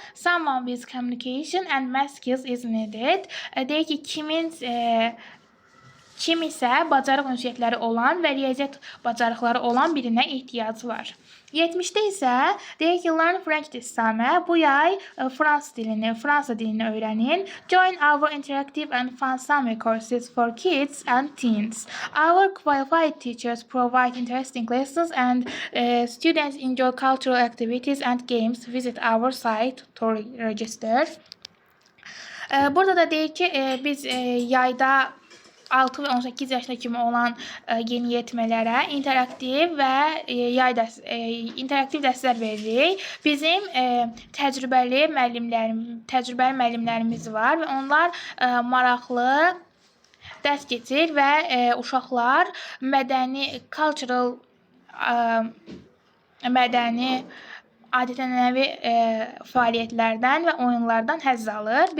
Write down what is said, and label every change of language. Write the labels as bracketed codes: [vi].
[en] Someone with communication and math skills is needed. [az] Deyir ki, kim isə bacarıq ünsiyyətləri olan və riyaziyyat bacarıqları olan birinə ehtiyacı var. 70-də isə deyir ki, [en] learn French this summer. [az] Bu yay Fransa dilini öyrənin. [en] Join our interactive and fun summer courses for kids and teens. Our qualified teachers provide interesting lessons and students enjoy cultural activities and games. Visit our site to register. [az] Burada da deyir ki, biz yayda 6 və 18 yaşına kimi olan yeniyetmələrə interaktiv dərslər veririk. Bizim təcrübəli müəllimlərimiz var və onlar maraqlı dərs keçir və uşaqlar mədəni adət-ənənəvi fəaliyyətlərdən və oyunlardan həzz alır.